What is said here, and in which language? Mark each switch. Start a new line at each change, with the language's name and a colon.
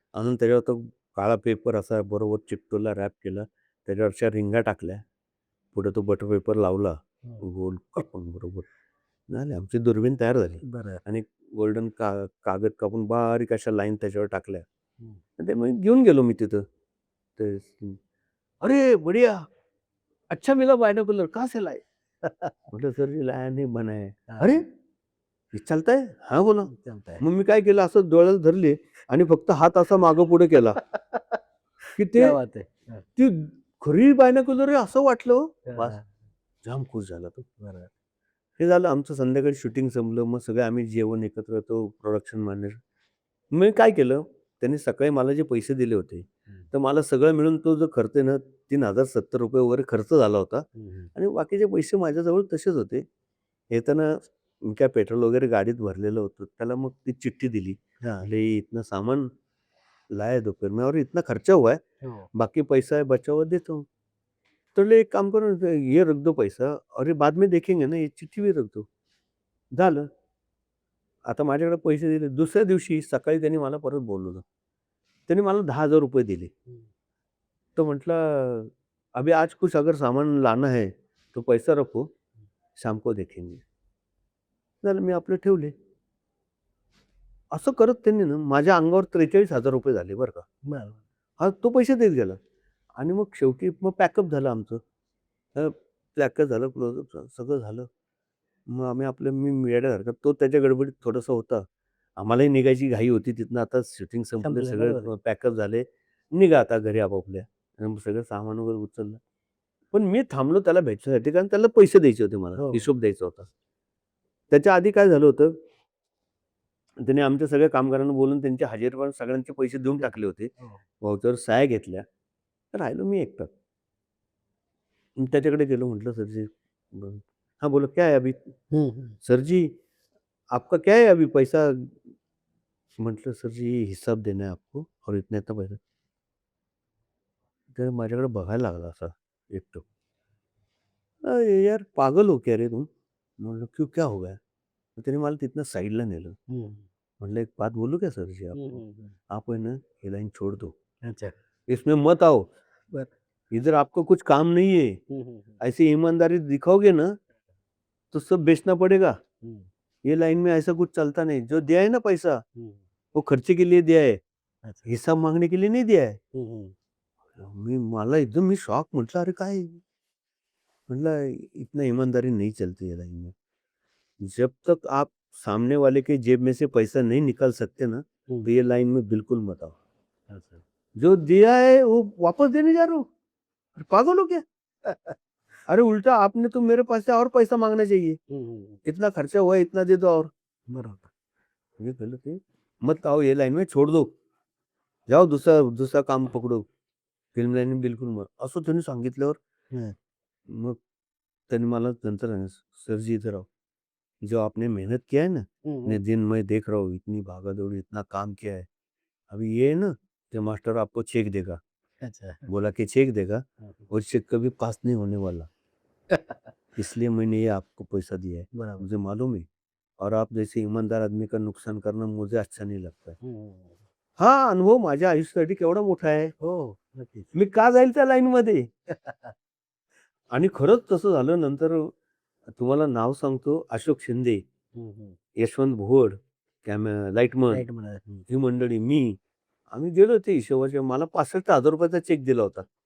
Marathi: आणून त्याच्यावर तो काळा पेपर असा बरोबर चिकटवला, रॅप केला. त्याच्यावर अशा रिंगा टाकल्या. पुढे तो बटर पेपर लावला. हं. गोल कापून बरोबर. झाली आमची दुर्बीण तयार झाली. बरं. आणि गोल्डन कागद कापून बारीक अशा लाईन त्याच्यावर टाकल्या. हं. आणि ते मग घेऊन गेलो मी तिथं. ते
Hindi: "अरे बढ़िया! अच्छा मिला बायनोकुलर, कहाँ से लाए?"
Marathi: म्हटलं,
Hindi: "सर जी लाया नहीं बना है." हां.
Marathi: "अरे! हे चालतंय?"
Hindi: "हां, बोला."
Marathi: चालतंय. मग मी काय केलं, असं डोळ्याला धरले आणि फक्त हात असा मागं-पुढे केला, की ते
Hindi: क्या बात है! हां.
Marathi: ती खरी बायनोक्युलर आहे असं वाटलं हो.
Hindi: बस, हां.
Marathi: जाम खुश झाला तो. बरं. हे झालं आमचं संध्याकाळी शूटिंग संपलं. मग सगळे आम्ही जेवण एकत्र होतो, प्रोडक्शन मॅनेजर. मी काय केलं, त्यांनी सकाळी मला जे पैसे दिले होते, हं. तर मला सगळं मिळून तो जो खर्च आहे ना, ₹3,070 वगैरे खर्च झाला होता आणि बाकीचे पैसे माझ्याजवळ तसेच होते. येताना मी काय पेट्रोल वगैरे गाडीत भरलेलं होतं. त्याला मग ती चिठ्ठी दिली. हाँ,
Hindi: बोले इतना सामान लाया दोपहर में और इतना खर्चा हुआ है,
Marathi: हो.
Hindi: बाकी पैसा है बचा हुआ देता हूँ. तो बोले एक काम करो ना, ये रख दो पैसा और ये बाद में देखेंगे ना, ये चिठ्ठी भी रख दो.
Marathi: झालं. आता माझ्याकडे पैसे दिले. दुसऱ्या दिवशी सकाळी त्यांनी मला परत बोलवलं. त्यांनी मला ₹10,000 दिले. तो म्हटला,
Hindi: "अभी आज कुछ अगर सामान लाना है, तो पैसा रखो, शाम को देखेंगे."
Marathi: झालं मी आपले ठेवले. असं करत त्यांनी ना माझ्या अंगावर ₹43,000 झाले बरं का. बरं. हा तो पैसे देत गेला. आणि मग शेवटी मग पॅकअप झालं आमचं. पॅकअप झालं, क्लोजअप झालं, सगळं झालं. मग आम्ही आपलं मी वेड्यासारखं तो त्याच्या गडबडीत थोडासा होता. आम्हालाही निघायची घाई होती तिथनं. आता शूटिंग संपलं, संपलं, सगळे बरोबर आहे. पॅकअप झाले. निघा आता घरी आपापल्या. आणि मग सगळं सामान वगैरे उचललं. पण मी थांबलो त्याला भेटण्यासाठी कारण त्याला पैसे द्यायचे होते मला. हो. हिशोब द्यायचा होता. त्याच्या आधी काय झालं होतं, त्याने आमच्या सगळ्या कामगारांना बोलून त्यांचे हजेरीवर सगळ्यांचे पैसे देऊन टाकले होते. हो. व्हाउचरवर सह्या घेतल्या. राहिलो मी एकटा. मी त्याच्याकडे गेलो म्हटलं, "सर जी."
Hindi: हाँ, बोला, "क्या है अभी?" "सर जी, आपका क्या है अभी पैसा?"
Marathi: म्हटलं,
Hindi: "सर जी, हिसाब देना है आपको और इतना-इतना पैसा."
Marathi: तर माझ्याकडे बघायला लागला असा एकटक.
Hindi: "अरे यार, पागल हो क्या रे तुम?"
Marathi: म्हटलं,
Hindi: "क्यों, क्या हो गया?"
Marathi: तर त्याने मला तिथनं साईडला नेलं.
Hindi: म्हटलं, "एक बात बोलूँ क्या सर जी आपको? आप है ना ये लाइन छोड़ दो. अच्छा. इसमें मत आओ.
Marathi: बरं.
Hindi: इधर आपको कुछ काम नहीं है. ऐसी ईमानदारी दिखाओगे ना, तो सब बेचना पड़ेगा. ये लाइन में ऐसा कुछ चलता नहीं. जो दिया है ना पैसा, वो खर्चे के लिए दिया है. अच्छा. हिसाब मांगने के लिए नहीं दिया है."
Marathi: मला एकदम मी शॉक. म्हटलं, "अरे काय?" म्हटलं,
Hindi: "इतना ईमानदारी नहीं चलती है लाइन में. जब तक आप सामने वाले के जेब में से पैसा नहीं निकाल सकते ना, तो ये लाइन में बिल्कुल मत आओ. अच्छा. जो दिया है वो वापस देने जा रहे हो? अरे पागल हो क्या? अरे उल्टा आपने तो मेरे पास से और पैसा मांगना चाहिए. इतना खर्चा हुआ है, इतना दे दो और."
Marathi: बरोबर.
Hindi: ये गलत है. मत आओ ये लाइन में, छोड़ दो. जाओ दूसरा दूसरा काम पकडो. फिल्म लाईन में बिलकुल मत.
Marathi: असं त्यांनी सांगितल्यावर हं. मग त्यांनी मला नंतर सांगितलं,
Hindi: "सर जी इधर आओ. जो आपने मेहनत किया है ना, इतने दिन मैं देख रहा हूँ, इतनी भागा-दौड़ी, इतना काम किया है. अभी ये है ना, ये मास्टर आपको चेक देगा." अच्छा. बोला कि चेक देगा और चेक कभी पास नहीं होने वाला. इसलिए मैंने ये आपको पैसा दिया है.
Marathi: बरोबर.
Hindi: मुझे मालूम है और आप जैसे ईमानदार आदमी का नुकसान करना मुझे अच्छा नहीं लगता है.
Marathi: हा अनुभव माझ्या आयुष्यासाठी केवढा मोठा आहे. हो, नक्कीच. मी का जाईल त्या लाईनमध्ये? आणि खरंच तसं झालं. नंतर तुम्हाला नाव सांगतो, अशोक शिंदे, यशवंत भोळ, लाईटमन, राईट म्हणाले. ही मंडळी, मी, आम्ही गेलो ते हिशोबाचे. मला ₹65,000 चा चेक दिला होता.